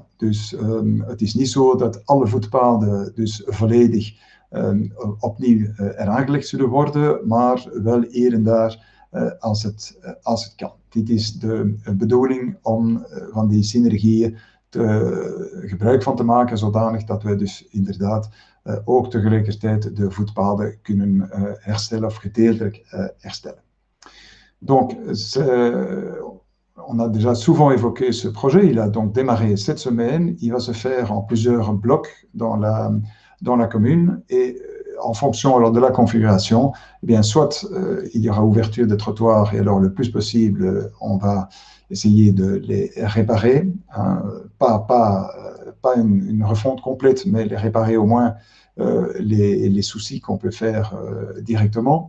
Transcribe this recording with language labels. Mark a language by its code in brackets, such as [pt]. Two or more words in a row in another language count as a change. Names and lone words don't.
[nl] Dus het is niet zo dat alle voetpaden dus volledig opnieuw eraangelegd zullen worden, maar wel hier en daar als het kan. Dit is de bedoeling om van die synergieën gebruik van te maken, zodanig dat we dus inderdaad ook tegelijkertijd de voetpaden kunnen herstellen of gedeeltelijk herstellen. [fr] Donc, on a déjà souvent évoqué ce projet, il a donc démarré cette semaine, il va se faire en plusieurs blocs dans la commune et en fonction alors de la configuration, eh bien, soit il y aura ouverture de trottoirs et alors le plus possible on va essayer de les réparer, hein, pas une refonte complète, mais les réparer au moins les soucis qu'on peut faire directement.